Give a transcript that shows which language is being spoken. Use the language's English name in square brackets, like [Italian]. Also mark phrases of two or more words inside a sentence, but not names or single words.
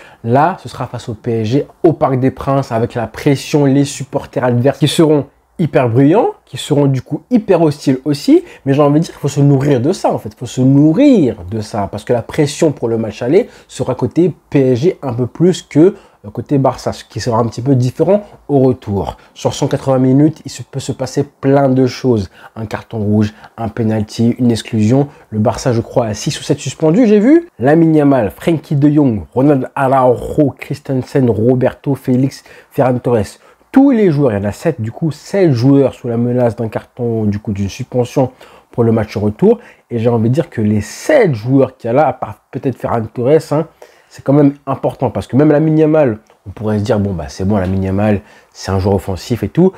[French] Là, ce sera face au PSG, au Parc des Princes, avec la pression, les supporters adverses qui seront hyper bruyants, qui seront du coup hyper hostiles aussi, mais j'ai envie de dire qu'il faut se nourrir de ça en fait, il faut se nourrir de ça, parce que la pression pour le match aller sera côté PSG un peu plus que côté Barça, ce qui sera un petit peu différent au retour. Sur 180 minutes, il peut se passer plein de choses. Un carton rouge, un penalty, une exclusion. Le Barça, je crois, a 6 ou 7 suspendus, j'ai vu. Lamine Yamal, Frenkie de Jong, Ronald Araujo, Christensen, Roberto, Félix, Ferran Torres. Tous les joueurs, il y en a 7, du coup, 7 joueurs sous la menace d'un carton, du coup, d'une suspension pour le match retour. Et j'ai envie de dire que les 7 joueurs qu'il y a là, à part peut-être Ferran Torres, c'est quand même important parce que même Lamine Yamal, on pourrait se dire, bon, bah, c'est bon, Lamine Yamal, c'est un joueur offensif et tout.